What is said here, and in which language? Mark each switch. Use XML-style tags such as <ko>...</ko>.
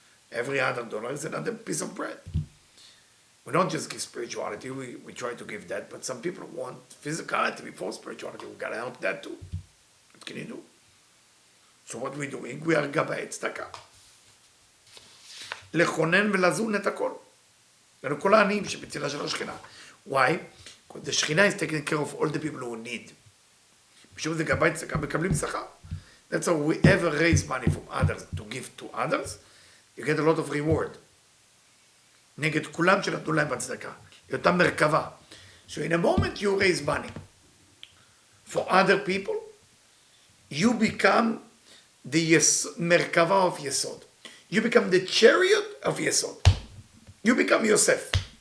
<en>Every other dollar is another piece of bread. We don't just give spirituality, we try to give that, but some people want physicality before spirituality. We've got to help that too. What can you do? So what we're doing, we are גבאי צדקה.</en> <he>לכונן ולזון את הכל. אלו כל העניים שבצילה של השכינה.</he> <en>Why? Because the Shekhinah is taking care of all the people who need.</en> <he>בשביל זה גבאי צדקה מקבלים שכר.</he> <en>That's how we ever raise money from others to give to others. You get a lot of reward.</en> <he>נגד כולם שנתנו להם בצדקה. היא אותה מרכבה.</he> <en>So in a moment you raise money for other people, you become the מרכבה of יסוד. You become the chariot of יסוד. You become Yosef.</en>